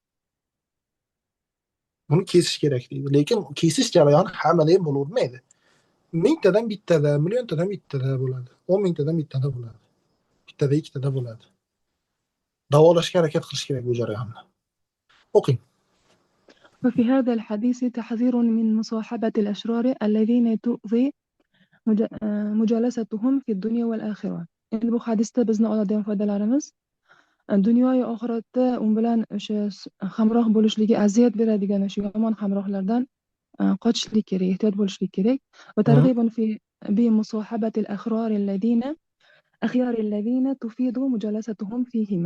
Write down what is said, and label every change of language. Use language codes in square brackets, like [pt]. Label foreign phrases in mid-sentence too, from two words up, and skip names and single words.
[uz] Buni kesish kerak deydi. Lekin kesish jarayoni hammada ham bo'lavermaydi. 1000 tadan bittada, milliontadan bittada bo'ladi. 10 mingtadan bittada bo'ladi. Bittada, ikkitada bo'ladi. Davolashga harakat qilish kerak bu jarayonni. O'qing. [ar] وفي هذا الحديث تحذير من مصاحبة الأشرار الذين تؤذي مجالستهم في الدنيا والآخرة. [uz] Endi bu hadisda bizni oladigan foydalarimiz dunyo va oxiratda u bilan o'sha hamroh bo'lishligi aziyat beradigan o'sha yomon hamrohlardan qochishlik kerak, ehtiyot bo'lishlik kerak. [ar] وترغيب في ب مصاحبة الأخيار الذين تفيد مجالستهم فيهما.